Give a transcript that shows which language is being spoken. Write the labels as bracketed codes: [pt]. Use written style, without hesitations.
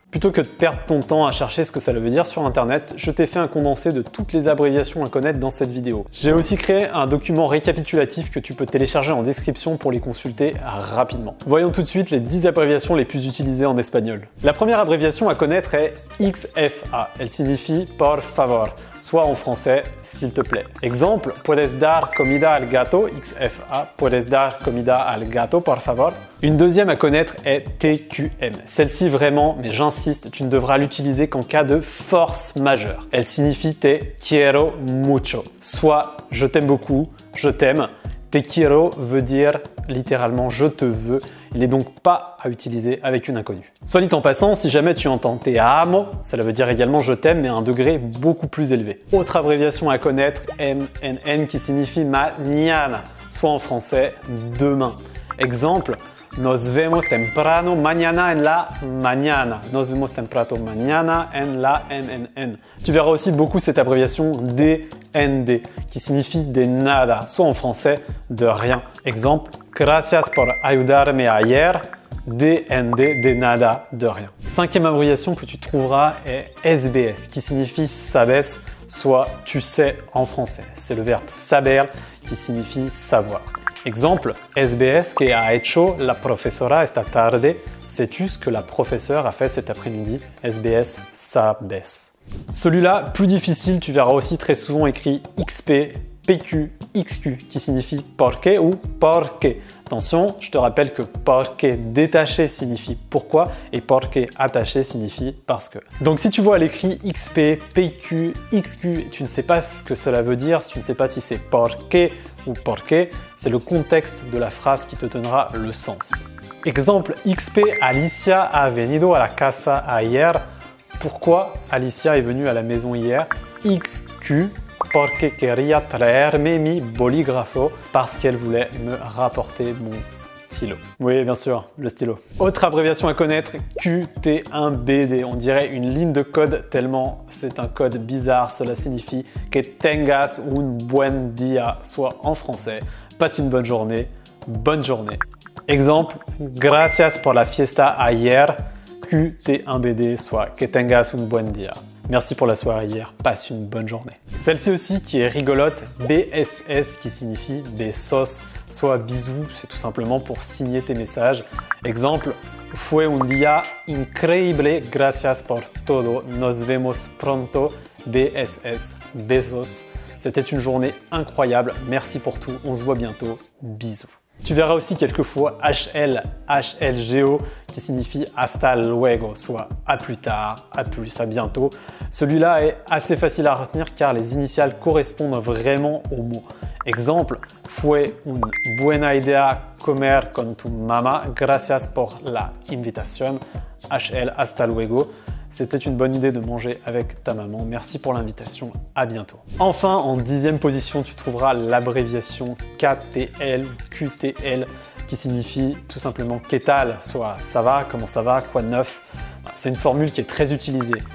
[fr] Plutôt que de perdre ton temps à chercher ce que ça veut dire sur internet, je t'ai fait un condensé de toutes les abréviations à connaître dans cette vidéo. J'ai aussi créé un document récapitulatif que tu peux télécharger en description pour les consulter rapidement. Voyons tout de suite les 10 abréviations les plus utilisées en espagnol. La première abréviation à connaître est XFA. Elle signifie [es] por favor, [fr] soit en français, s'il te plaît. [es] Exemple, puedes dar comida al gato, XFA, puedes dar comida al gato, por favor. [fr] Une deuxième à connaître est TQM. Celle-ci vraiment, mais j'insiste, tu ne devras l'utiliser qu'en cas de force majeure. Elle signifie [es] te quiero mucho, [fr] soit je t'aime beaucoup, je t'aime. [es] Te quiero [fr] veut dire littéralement je te veux. Il n'est donc pas à utiliser avec une inconnue. Soit dit en passant, si jamais tu entends [es] te amo, [fr] cela veut dire également je t'aime mais à un degré beaucoup plus élevé. Autre abréviation à connaître, MNN qui signifie mañana, soit en français demain. [es] Exemple, nos vemos temprano mañana en la mañana. Nos vemos temprano mañana en la MNN. [fr] Tu verras aussi beaucoup cette abréviation DND qui signifie [es] de nada, [fr] soit en français de rien. [es] Exemple, gracias por ayudarme ayer. DND, de nada, [fr] de rien. Cinquième abréviation que tu trouveras est SBS qui signifie sabes, soit tu sais en français. C'est le verbe saber qui signifie savoir. [es] Exemple, SBS que ha hecho la profesora esta tarde. [fr] Sais-tu ce que la professeure a fait cet après-midi? SBS, sabes. Celui-là, plus difficile, tu verras aussi très souvent écrit XP, PQ, XQ qui signifie porque ou porque. Attention, je te rappelle que porque détaché signifie pourquoi et porque attaché signifie parce que. Donc si tu vois à l'écrit XP, PQ, XQ et tu ne sais pas ce que cela veut dire, si tu ne sais pas si c'est porque ou porque, c'est le contexte de la phrase qui te donnera le sens. [es] Exemple, XP, Alicia ha venido a la casa ayer. [fr] Pourquoi Alicia est venue à la maison hier? XQ, [es] porque quería traerme mi bolígrafo, [fr] parce qu'elle voulait me rapporter mon stylo. Oui, bien sûr, le stylo. Autre abréviation à connaître, QT1BD. On dirait une ligne de code tellement c'est un code bizarre. Cela signifie [es] que tengas un buen día, [fr] soit en français, passe une bonne journée, bonne journée. [es] Exemple, gracias por la fiesta ayer. QT1BD, soit que tengas un buen día. [fr] Merci pour la soirée hier, passe une bonne journée. Celle-ci aussi qui est rigolote, BSS qui signifie besos, soit bisous, c'est tout simplement pour signer tes messages. [es] Exemple, fue un día increíble, gracias por todo, nos vemos pronto, BSS, besos. [fr] C'était une journée incroyable, merci pour tout, on se voit bientôt, bisous. Tu verras aussi quelquefois HLGO qui signifie [es] hasta luego, [fr] soit à plus tard, à plus, à bientôt. Celui-là est assez facile à retenir car les initiales correspondent vraiment au mot. [es] Exemple, fue una buena idea comer con tu mamá, gracias por la invitación, HL hasta luego. [fr] C'était une bonne idée de manger avec ta maman. Merci pour l'invitation. À bientôt. Enfin, en 10e position, tu trouveras l'abréviation KTL ou QTL qui signifie tout simplement [es] ¿qué tal? [fr] Soit ça va, comment ça va, quoi de neuf. C'est une formule qui est très utilisée.